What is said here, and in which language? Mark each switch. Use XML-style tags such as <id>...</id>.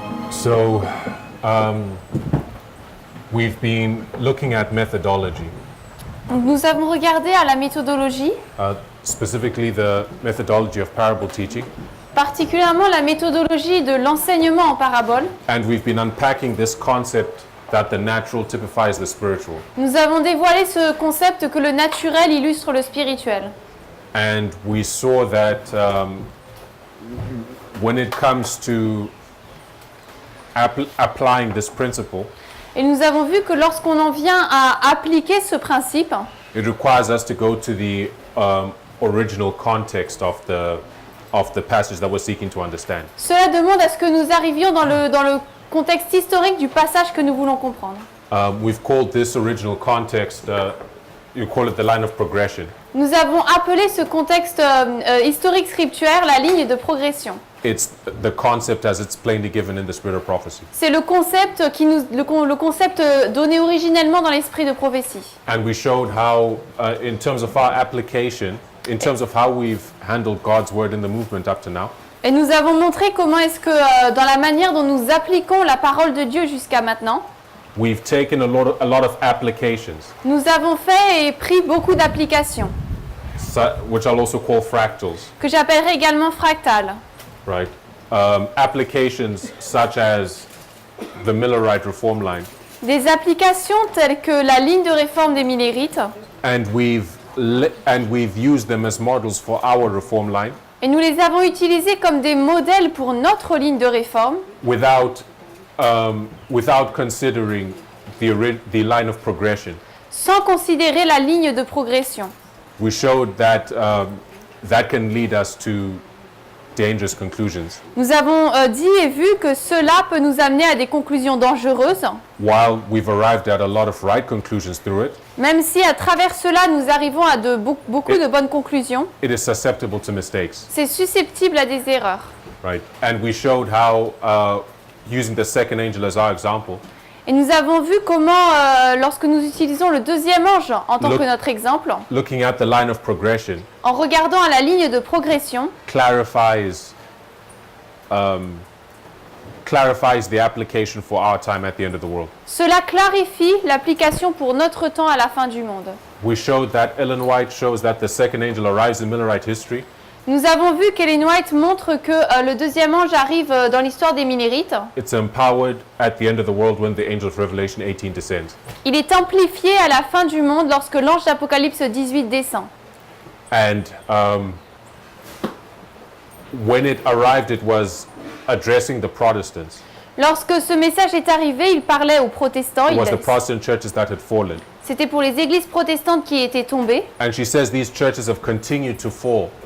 <en>So, we've been looking at methodology,</en> <fr>Donc, nous avons regardé à la méthodologie,</fr> <en>specifically the methodology of parable teaching,</en> <fr>particulièrement la méthodologie de l'enseignement en parabole.</fr> <en>and we've been unpacking this concept that the natural typifies the spiritual.</en> <fr>Nous avons dévoilé ce concept que le naturel illustre le spirituel.</fr> <en>And we saw that when it comes to applying this principle,</en> <fr>Et nous avons vu que lorsqu'on en vient à appliquer ce principe,</fr> <en>it requires us to go to the original context of the passage that we're seeking to understand.</en> <fr>cela demande à ce que nous arrivions dans le contexte historique du passage que nous voulons comprendre.</fr> <en>We've called this original context, you call it the line of progression.</en> <fr>Nous avons appelé ce contexte historique scripturaire la ligne de progression.</fr> <en>It's the concept as it's plainly given in the spirit of prophecy.</en> <fr>C'est le concept le concept donné originellement dans l'esprit de prophétie.</fr> <en>And we showed how, in terms of our application, in terms of how we've handled God's word in the movement up to now,</en> <fr>Et nous avons montré comment est-ce que dans la manière dont nous appliquons la parole de Dieu jusqu'à maintenant,</fr> <en>we've taken a lot of applications,</en> <fr>nous avons fait et pris beaucoup d'applications,</fr> <en>which I'll also call fractals,</en> <fr>que j'appellerais également fractales.</fr> <en>right? Applications such as the Millerite reform line,</en> <fr>Des applications telles que la ligne de réforme des Millérites,</fr> <en>and we've used them as models for our reform line,</en> <fr>et nous les avons utilisées comme des modèles pour notre ligne de réforme,</fr> <en>without considering the line of progression.</en> <fr>sans considérer la ligne de progression.</fr> <en>We showed that that can lead us to dangerous conclusions,</en> <fr>Nous avons dit et vu que cela peut nous amener à des conclusions dangereuses,</fr> <en>while we've arrived at a lot of right conclusions through it.</en> <fr>même si à travers cela nous arrivons à beaucoup de bonnes conclusions,</fr> <en>It is susceptible to mistakes,</en> <fr>c'est susceptible à des erreurs.</fr> <en>right? And we showed how, using the second angel as our example,</en> <fr>Et nous avons vu comment, lorsque nous utilisons le deuxième ange en tant que notre exemple,</fr> <en>looking at the line of progression,</en> <fr>en regardant à la ligne de progression,</fr> <en>clarifies the application for our time at the end of the world.</en> <fr>cela clarifie l'application pour notre temps à la fin du monde.</fr> <en>We showed that Ellen White shows that the second angel arrives in Millerite history,</en> <fr>Nous avons vu qu'Ellen White montre que le deuxième ange arrive dans l'histoire des Millérites.</fr> <en>it's empowered at the end of the world when the angel of Revelation 18 descends.</en> <fr>Il est amplifié à la fin du monde lorsque l'ange d'Apocalypse 18 descend.</fr> <en>And when it arrived, it was addressing the Protestants.</en> <fr>Lorsque ce message est arrivé, il parlait aux protestants.</fr> <en>It was the Protestant churches that had fallen.</en> <fr>C'était pour les églises protestantes qui étaient tombées.</fr> <en>And she says these churches have continued to fall,</en>